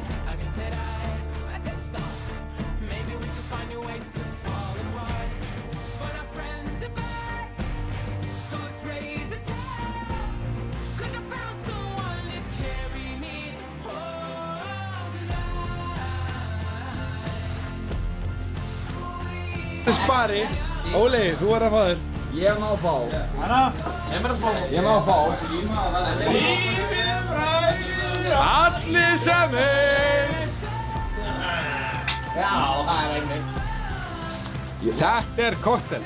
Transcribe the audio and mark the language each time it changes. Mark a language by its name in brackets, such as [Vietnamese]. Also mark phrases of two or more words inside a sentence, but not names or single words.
[English] I guess that I just thought maybe we could find new ways to fall apart. But our friends are back, so let's raise a toast. 'Cause I found someone to carry me home tonight. [Icelandic] Spari, Óli, þú að fá þér. Ég má fá. Hanna? Ég má fá. Lífið bræður allir sem einn. Já, það einmitt. Þetta kokteil.